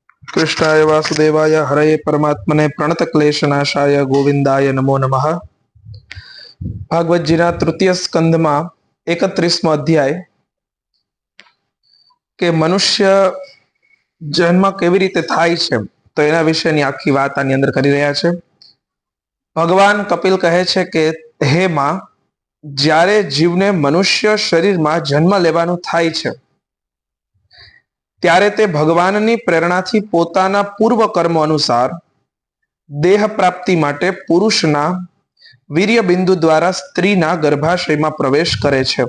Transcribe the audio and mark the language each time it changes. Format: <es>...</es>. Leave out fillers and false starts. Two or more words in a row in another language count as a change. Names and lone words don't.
<sa>कृष्णाय वासुदेवाय हरये परमात्मने प्रणत क्लेशनाशाय गोविंदाय नमो नमः।</sa> <gu>ભાગવતજીના તૃતીય સ્કંદમાં 31મો અધ્યાય કે મનુષ્ય જન્મ કેવી રીતે થાય છે તો એના વિશેની આખી વાત આની અંદર કરી રહ્યા છે। ભગવાન કપિલ કહે છે કે હે માં, જ્યારે જીવને મનુષ્ય શરીરમાં જન્મ લેવાનું થાય છે ત્યારે તે ભગવાનની પ્રેરણાથી પોતાના પૂર્વ કર્મ અનુસાર દેહ પ્રાપ્તિ માટે પુરુષના વીર્ય બિંદુ દ્વારા સ્ત્રીના ગર્ભાશયમાં પ્રવેશ કરે છે।</gu>